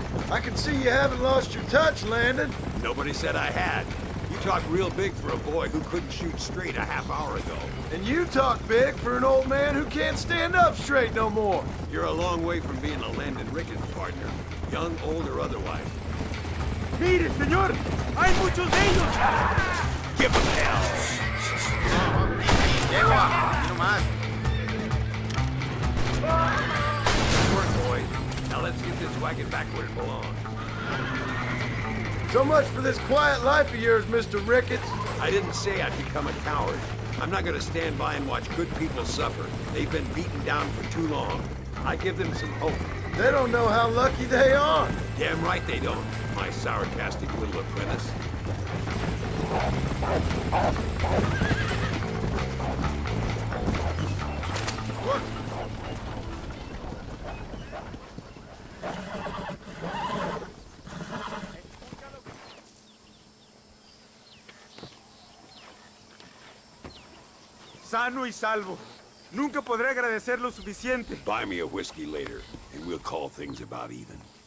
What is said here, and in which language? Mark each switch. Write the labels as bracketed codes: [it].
[en] I can see you haven't lost your touch, Landon. Nobody said I had. You talk real big for a boy who couldn't shoot straight a half hour ago. And you talk big for an old man who can't stand up straight no more. You're a long way from being a Landon Ricketts partner, young, old, or otherwise. [es] Mire, señor, hay muchos de ellos. [en] Give them hell! Good work, boys. Now let's get this wagon back where it belongs. So much for this quiet life of yours, Mr. Ricketts. I didn't say I'd become a coward. I'm not gonna stand by and watch good people suffer. They've been beaten down for too long. I give them some hope. They don't know how lucky they are. Damn right they don't, my sarcastic little apprentice. Look. [es] Sano y salvo. Nunca podré agradecer lo suficiente. [en] Buy me a whiskey later, and we'll call things about even.